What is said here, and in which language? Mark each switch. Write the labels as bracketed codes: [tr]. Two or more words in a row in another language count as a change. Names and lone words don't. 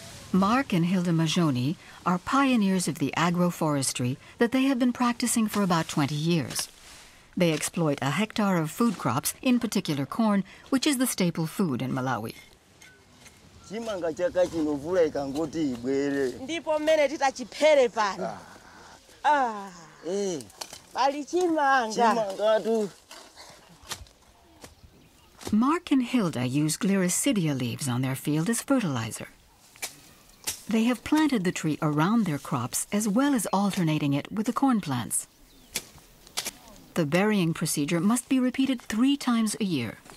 [en] Mark and Hilda Majoni are pioneers of the agroforestry that they have been practicing for about 20 years. They exploit a hectare of food crops, in particular corn, which is the staple food in Malawi. [ny] Ndipo mmene titachiphere pano. Pali chimanga. [en] Mark and Hilda use gliricidia leaves on their field as fertilizer. They have planted the tree around their crops as well as alternating it with the corn plants. The burying procedure must be repeated 3 times a year.